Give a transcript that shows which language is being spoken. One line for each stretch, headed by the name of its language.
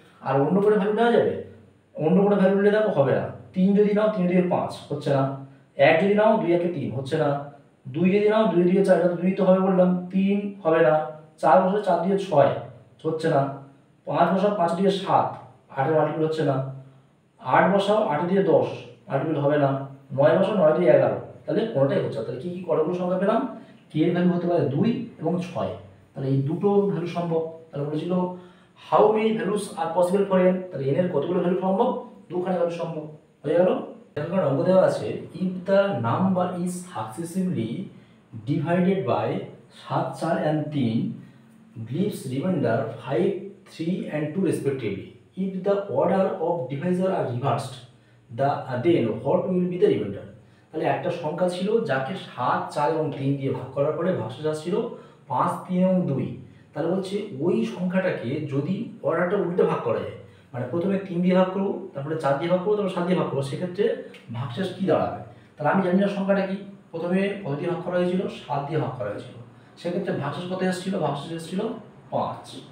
Bangla: আর অন্য করে ভ্যালু দেওয়া যাবে, অন্য কোনো ভ্যালু নিলে দেখো হবে না। 3 যদি নাও 3 2 5 হচ্ছে না, 1 যদি নাও 2 1 3 হচ্ছে না, 2 যদি নাও 2 2 4, এটা 2 তো হবে বললাম, 3 হবে না, 4 বসে 4 2 6 হচ্ছে না, 5 বসাও 5 2 7, 8 এর মাল্টিপল হচ্ছে না, 8 বসাও 8 দিয়ে 10 মাল্টিপল হবে না, 9 বসাও 9 দিয়ে 11, তাহলে কোনোটাই হচ্ছে না। তাহলে কি কি কতগুলো সংখ্যা পেলাম, কে এর ভ্যালু হতে পারে 2 এবং 6, তাহলে এই দুটো ভ্যালু সম্ভব। তাহলে বলেছিল
English: how many values are possible for n,
Bangla: তাহলে n এর কতগুলো ভ্যালু সম্ভব, দুখানে ভ্যালু সম্ভব, হয়ে গেল। এখানে অঙ্ক দেওয়া আছে
English: If the number is successively divided by 7 4 and 3 leaves remainder 5 3 and 2 respectively, if the order of divisor are reversed then what will be the remainder।
Bangla: তাহলে একটা সংখ্যা ছিল যাকে 7 4 এবং 3 দিয়ে ভাগ করার পরে ভাগশেষ আসছিল 5 3 এবং 2, তাহলে বলছে ওই সংখ্যাটাকে যদি অর্ডারটা উল্টে ভাগ করা যায়, মানে প্রথমে 3 দিয়ে ভাগ করবো, তারপরে 4 দিয়ে ভাগ করবো, তারপর 7 দিয়ে ভাগ করবো, সেক্ষেত্রে ভাগশেষ কী দাঁড়াবে। তাহলে আমি জানি না সংখ্যাটা কি, প্রথমে কত দিয়ে ভাগ করা হয়েছিল, 7 দিয়ে ভাগ করা হয়েছিল, সেক্ষেত্রে ভাগশেষ কত এসেছিল, ভাগশেষ এসেছিল 5।